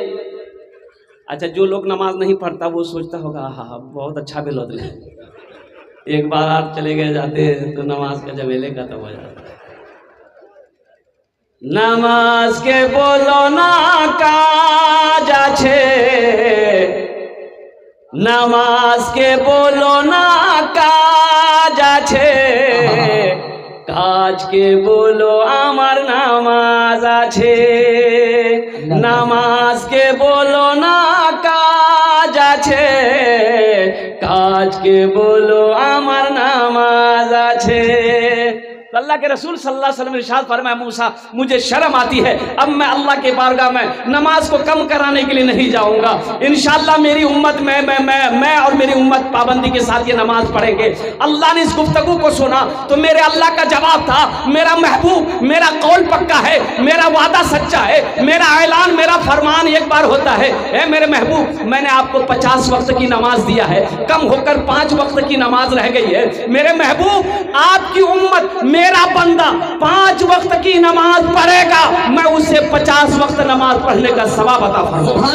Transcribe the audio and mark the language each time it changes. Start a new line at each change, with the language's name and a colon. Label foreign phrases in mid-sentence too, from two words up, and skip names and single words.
Urdu: اچھا جو لوگ نماز نہیں پڑھتا وہ سوچتا ہوگا ہاں بہت اچھا بھی لوٹ لے، ایک بار آپ چلے گئے جاتے تو نماز کا جمیلے ختم ہو جاتا۔
Bangla: নামাজকে বলো না কাজ আছে, নামাজকে বলো না কাজ আছে, কাজ কে বলো আমার নামাজ আছে, নামাজ কে বলো না কাজ আছে, কাজ কে বলো আমার নামাজ আছে।
Urdu: اللہ کے رسول صلی اللہ علیہ وسلم نے ارشاد فرمایا موسیٰ مجھے شرم آتی ہے، اب میں اللہ کے بارگاہ میں نماز کو کم کرانے کے لیے نہیں جاؤں گا، انشاءاللہ میری امت میں اور میری امت پابندی کے ساتھ یہ نماز پڑھیں گے۔ اللہ نے اس گفتگو کو سنا تو میرے اللہ کا جواب تھا میرا محبوب میرا قول پکا ہے، میرا وعدہ سچا ہے، میرا اعلان میرا فرمان ایک بار ہوتا ہے، اے میرے محبوب میں نے آپ کو 50 وقت کی نماز دیا ہے، کم ہو کر 5 وقت کی نماز رہ گئی ہے، میرے محبوب آپ کی امت میرا بندہ 5 وقت کی نماز پڑھے گا، میں اسے 50 وقت نماز پڑھنے کا ثواب عطا فرماؤں گا۔